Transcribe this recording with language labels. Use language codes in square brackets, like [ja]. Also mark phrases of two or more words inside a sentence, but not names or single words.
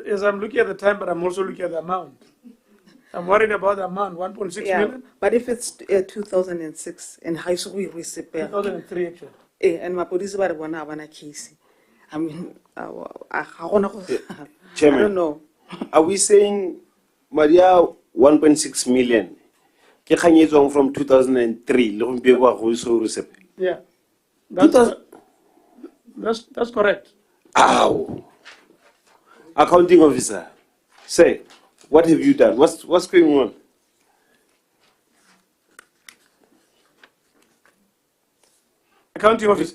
[en] Yes, I'm looking at the time, but I'm also looking at the amount. I'm worried about the amount, 1.6 million. But if it's 2006 and high school we receive 2003 actually. And my police were one case. I mean, I Chairman, don't know. Are we saying Maria 1.6 million? [tn] Ke kganyetswang from 2003 le go mpiwa go so receive. [en] Yeah, that's correct. Ow! Accounting officer, say, what have you done? What's going on? Accounting officer.